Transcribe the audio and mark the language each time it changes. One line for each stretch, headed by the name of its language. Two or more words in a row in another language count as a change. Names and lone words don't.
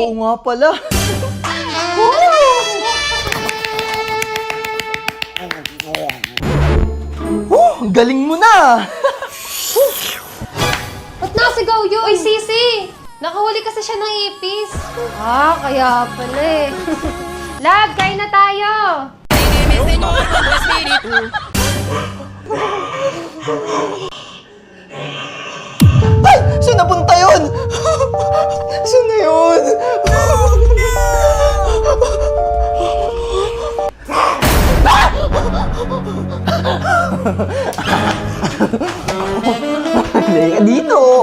Filipino: Oo nga pala. Oh! Ang galing mo na! Ba't nasigaw yun? Uy, Sisi! Nakahuli kasi siya ng ipis. Kaya pala eh. Love, kain na tayo!
Spanish: Déjeme, Señor, con tu espíritu.
Filipino: Ay! Saan napunta yun? Saan na yun? Hindi ka dito.